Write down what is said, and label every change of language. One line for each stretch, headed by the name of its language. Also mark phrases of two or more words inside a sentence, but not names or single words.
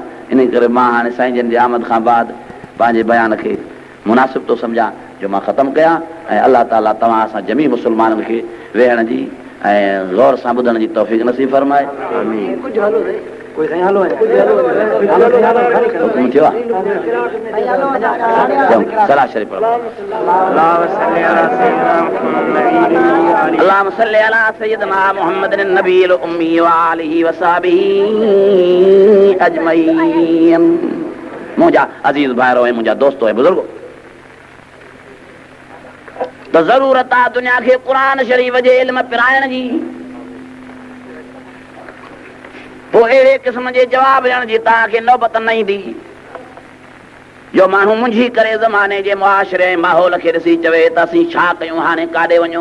Sindhi: इन करे मां हाणे साईं जन जी आमद खां बाद पंहिंजे बयान खे मुनासिब थो सम्झां जो मां ख़तमु कयां ऐं अलाह ताला तव्हां असां जमी मुस्लमाननि खे वेहण जी ऐं गौर सां ॿुधण जी तौफ़ीक़ नसीब फरमाए। हुकुम थियो आहे? सलाह शरीफ़ पढ़ो।
Arabic: اللهم صل على سيدنا محمد النبي الأمي وآله وصحبه أجمعين.
Sindhi: मुंहिंजा अज़ीज़ भाइरो ऐं मुंहिंजा दोस्तो ऐं बुज़ुर्गो, त ज़रूरत आहे दुनिया खे क़ुरान शरीफ़ जे इल्म पिराइण जी। पोइ अहिड़े क़िस्म जे जवाब ॾियण जी तव्हांखे नौबत न ईंदी जो माण्हू मुंझी करे ज़माने जे मुआशिरे ऐं माहौल खे ॾिसी चवे त असीं छा कयूं, हाणे काॾे वञूं।